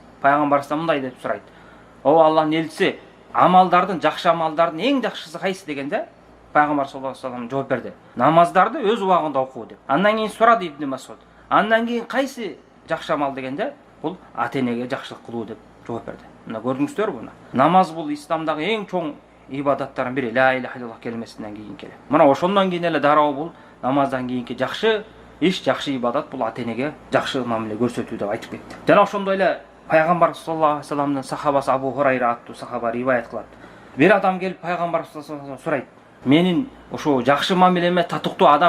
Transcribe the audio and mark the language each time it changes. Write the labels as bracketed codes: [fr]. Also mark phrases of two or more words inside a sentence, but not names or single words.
[ky] Пайгамбарыбыздан мындай деп сурайт: "О Аллахтын элчиси, амалдардын, жакшы амалдардын эң жакшысы кайсы?" дегенде, пайгамбар [ar] صلى الله عليه وسلم [ky] жооп берди: "Намаздарды өз убагында окуу" деп. Андан кийин сурады ибн Мас'уд: "Андан кийин кайсы жакшы амал?" дегенде, бул ата энеге жакшылык кылуу деп жооп берди. Мына көрдүңүздөрбү, мына намаз бул исламдагы эң чоң ибадаттардын бири, [ar] لا إله إلا الله [ky] келмесинен кийинки эле. Мына ошондон кийин эле дароо бул намаздан кийинки жакшы иш, жакшы ибадат бул ата энеге жакшы мамиле көрсөтүү деп айтып кетти. Жана ошондой эле пайгамбар [ar] صلى الله عليه وسلم [ky] сахабасы Абу Хурайра аттуу сахаба риваят кылат. Бир адам келип пайгамбар [ar] صلى الله عليه وسلم [ky] сурайт: "Менин ошо жакшы мамилеме татыктуу адам ким?"